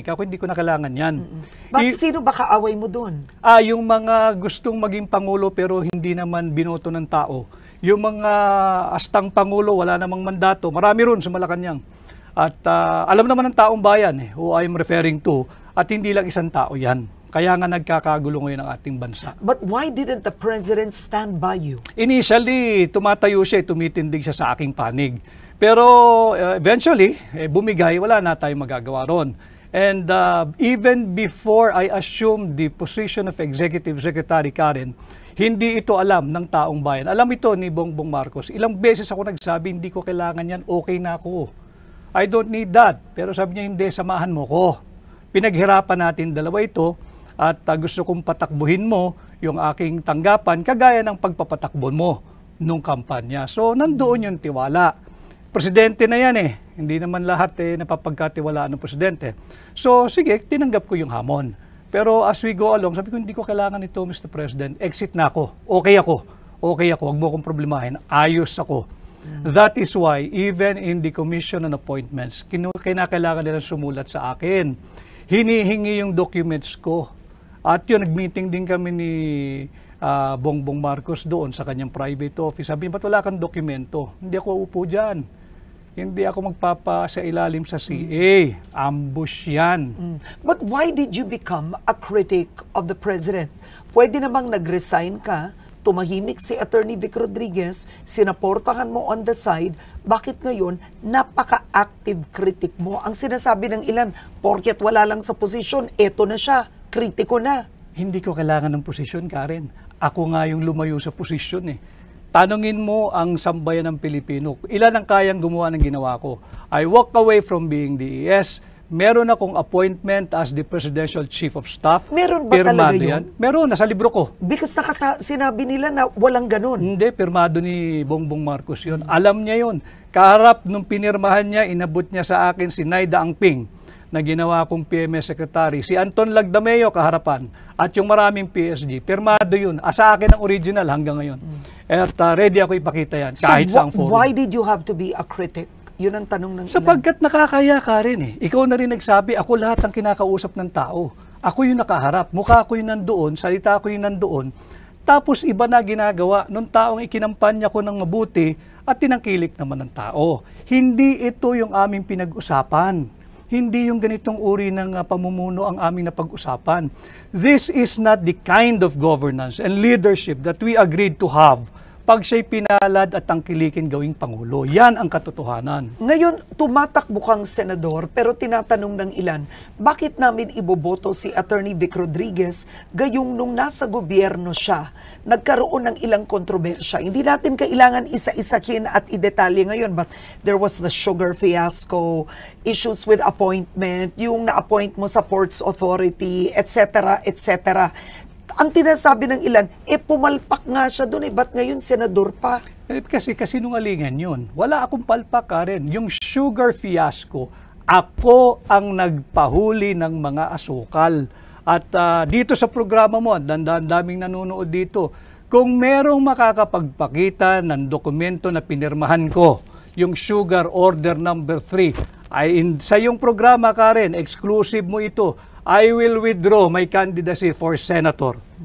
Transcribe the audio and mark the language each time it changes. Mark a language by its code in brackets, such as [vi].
[tl] Ako hindi ko na kailangan yan. Bakit sino ba kaaway mo doon? Yung mga gustong maging Pangulo pero hindi naman binoto ng tao. Yung mga astang Pangulo, wala namang mandato. Marami ron sa Malacanang. At alam naman ng taong bayan [en] who I'm referring to. [tl] At hindi lang isang tao yan. Kaya nga nagkakagulo ngayon ang ating bansa. [en] But why didn't the President stand by you? [tl] Initially, tumatayo siya, tumitindig siya sa aking panig. Pero eventually, bumigay, wala na tayong magagawa ron. [en] And even before I assumed the position of Executive Secretary, Karen, [tl] hindi ito alam ng taong bayan. Alam ito ni Bongbong Marcos. Ilang beses ako nagsabi, hindi ko kailangan yan, okay na ako. [en] I don't need that. [tl] Pero sabi niya, hindi, samahan mo ko. Pinaghirapan natin dalawa ito. At gusto kong patakbuhin mo yung aking tanggapan kagaya ng pagpapatakbo mo nung kampanya. So, nandoon yung tiwala. Presidente na yan eh. Hindi naman lahat napapagkatiwalaan ng presidente. So, sige, tinanggap ko yung hamon. Pero [en] as we go along, [tl] sabi ko, hindi ko kailangan ito, Mr. President. Exit na ako. Okay ako. Okay ako. Huwag mo akong problemahin. Ayos ako. [en] That is why, even in the commission on appointments, [tl] kinakailangan nilang sumulat sa akin. Hinihingi yung documents ko. At yun, nag-meeting din kami ni Bongbong Marcos doon sa kanyang private office. Sabi, ba't wala kang dokumento? Hindi ako upo dyan. Hindi ako magpapa sa ilalim sa CA. Ambush yan. [en] But why did you become a critic of the president? [tl] Pwede namang nag-resign ka, tumahimik si Attorney Vic Rodriguez, sinaportahan mo [en] on the side, [tl] bakit ngayon napaka-active critic mo? Ang sinasabi ng ilan, porket wala lang sa posisyon, eto na siya, kritiko na. Hindi ko kailangan ng posisyon, Karen. Ako nga yung lumayo sa posisyon eh. Tanungin mo ang sambayan ng Pilipino. Ilan ang kayang gumawa ng ginawa ko? [en] I walk away from being DES. [tl] Meron akong appointment [en] as the Presidential Chief of Staff. [tl] Meron ba talaga yun? Meron, nasa libro ko. Because sinabi nila na walang ganun. Hindi, pirmado ni Bongbong Marcos yun. Alam niya yun. Kaharap nung pinirmahan niya, inabot niya sa akin si Naida Angping na ginawa kong PMS Secretary. Si Anton Lagdameo kaharapan. At yung maraming PSG. Pirmado yun. Sa akin ang original hanggang ngayon. At ready ako ipakita yan. Kahit sa forum. [en] Why did you have to be a critic? [tl] Yun ang tanong ng ilan. Sapagkat nakakaya ka rin eh. Ikaw na rin nagsabi, ako lahat ang kinakausap ng tao. Ako yung nakaharap. Mukha ko yung nandoon. Salita ko yung nandoon. Tapos iba na ginagawa nung taong ikinampanya ko ng mabuti at tinangkilik naman ng tao. Hindi ito yung aming pinag-usapan. Hindi yung ganitong uri ng pamumuno ang aming napag-usapan. [en] This is not the kind of governance and leadership that we agreed to have [tl] pag siya'y pinalad at tangkilikin gawing Pangulo. Yan ang katotohanan. Ngayon, tumatakbo kang senador, pero tinatanong ng ilan, bakit namin iboboto si Attorney Vic Rodriguez gayong nung nasa gobyerno siya, nagkaroon ng ilang kontrobersya. Hindi natin kailangan isa-isakin at idetalye ngayon, [en] but there was the sugar fiasco, issues with appointment, [tl] yung na-appoint mo sa Ports Authority, etc., etc. Ang tinasabi ng ilan, pumalpak nga siya doon ba't ngayon senador pa? Kasi kasinungalingan yun. Wala akong palpak, Karen. Yung sugar fiasco, ako ang nagpahuli ng mga asukal. At dito sa programa mo, daming nanonood dito, kung merong makakapagpakita ng dokumento na pinirmahan ko, yung sugar order number 3, sa iyong programa, Karen, exclusive mo ito, [en] I will withdraw my candidacy for senator.